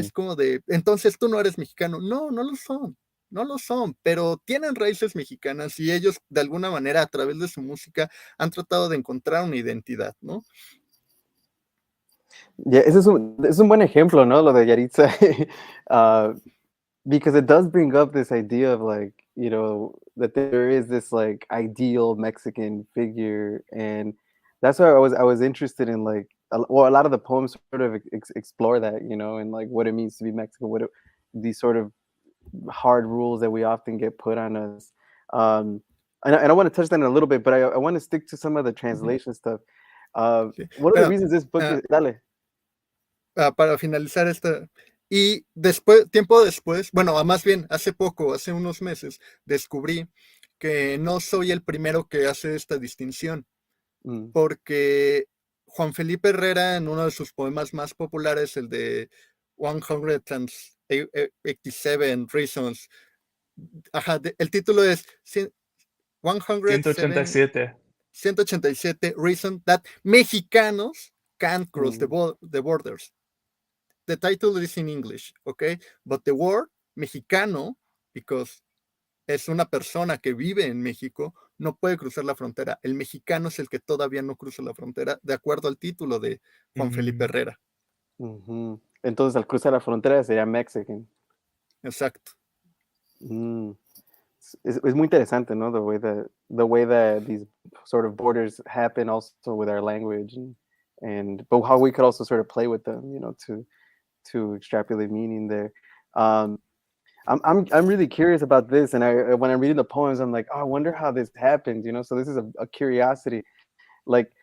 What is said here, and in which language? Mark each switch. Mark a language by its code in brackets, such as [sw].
[es] es como de, entonces tú no eres mexicano. No, no lo son. No lo son, pero tienen raíces mexicanas y ellos de alguna manera a través de su música han tratado de encontrar una identidad, ¿no? Yeah, es un buen ejemplo, ¿no? Lo de Yaritza. [en] uh, because it does bring up this idea of like, you know, that there is this like ideal Mexican figure, and that's why I was interested in like well, a lot of the poems sort of explore that, you know, and like what it means to be Mexican, these sort of hard rules that we often get put on us. Um, and I want to touch that in a little bit, but I want to stick to some of the translation stuff. [es] Sí. [en] One of the [es] Pero, [en] reasons this book is, [es] dale. para finalizar esta. Y después, tiempo después, bueno, más bien hace poco, hace unos meses, descubrí que no soy el primero que hace esta distinción, Mm. porque Juan Felipe Herrera, en uno de sus poemas más populares, el de 187 Reasons, el título es 107 187. [en] 187 Reasons that Mexicanos can't cross Mm. the borders. The title is in English, okay? But the word mexicano, because [es] es una persona que vive en México, no puede cruzar la frontera. El mexicano es el que todavía no cruza la frontera, de acuerdo al título de Juan Felipe Mm. Herrera. Ujú. Entonces, al cruzar la frontera sería Mexican. Exacto. Mm. Es muy interesante, ¿no? [en] The way that these sort of borders happen also with our language, and but how we could also sort of play with them, you know, to extrapolate meaning there. Um, I'm really curious about this, and when I'm reading the poems, I'm like, oh, I wonder how this happened, you know. So this is a curiosity. Like,